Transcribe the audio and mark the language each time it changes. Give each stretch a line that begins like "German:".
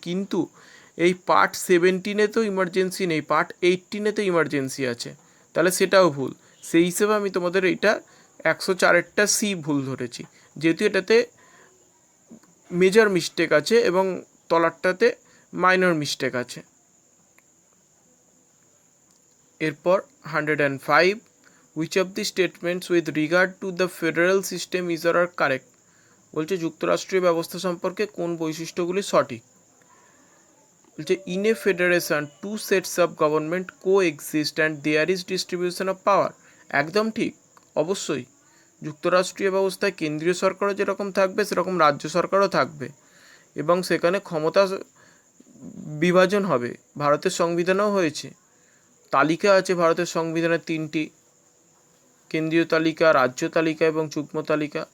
Bangla: কিন্তু এই পার্ট 17-এ তো ইমার্জেন্সি নেই, পার্ট 18-এতে ইমার্জেন্সি আছে, তাহলে সেটাও ভুল। সেই হিসেবে আমি তোমাদের এইটা 104-এরটা সি ভুল ধরেছি, যেহেতু এটাতে মেজর মিস্টেক আছে এবং তলারটাতে মাইনর মিস্টেক আছে। এরপর
English: 105, which of the statements with regard to the federal system is or are correct?
Bangla: বলছে যুক্তরাষ্ট্রীয় ব্যবস্থা সম্পর্কে কোন বৈশিষ্ট্যগুলি সঠিক।
English: বলছে in a federation two sets of government coexist and there is distribution of power.
Bangla: একদম ঠিক, অবশ্যই যুক্তরাষ্ট্রীয় ব্যবস্থায় কেন্দ্রীয় সরকারও যেরকম থাকবে সেরকম রাজ্য সরকারও থাকবে এবং সেখানে ক্ষমতা বিভাজন হবে। ভারতের সংবিধানেও হয়েছে, তালিকা আছে ভারতের সংবিধানের 3টি, কেন্দ্রীয় তালিকা, রাজ্য তালিকা এবং যুগ্ম তালিকা।